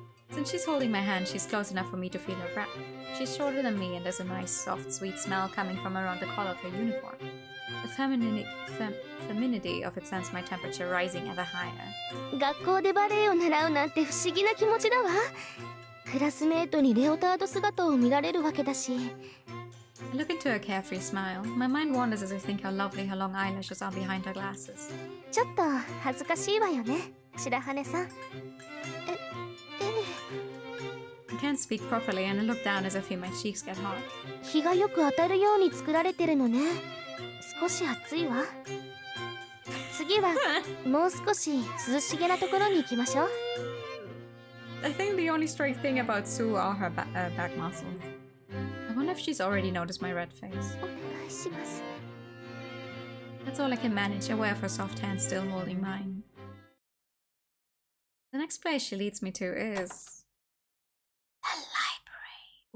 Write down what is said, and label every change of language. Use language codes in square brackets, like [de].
[en] Since she's holding my hand, she's close enough for me to feel her breath. She's shorter than me, and there's a nice, soft, sweet smell coming from around the collar of her uniform. The femininity of it sends my temperature rising ever higher. [ja] 学校でバレエを習うなんて不思議な気持ちだわ。クラスメートにレオタード姿を見られるわけだし。 [en] I look into her carefree smile. My mind wanders as I think how lovely her long eyelashes are behind her glasses. [ja] ちょっと恥ずかしいわよね、白羽さん。 [en] I can't speak properly and I look down as I feel my cheeks get hot. [ja] 日がよく当たるように作られてるのね。少し暑いわ。次はもう少し涼しげなところに行きましょう。 [en] I think the only strange thing about Sue are her back muscles. I wonder if she's already noticed my red face. [ja] お願いします。 [en] That's all I can manage, aware of her soft hand still holding mine. The next place she leads me to is... the library.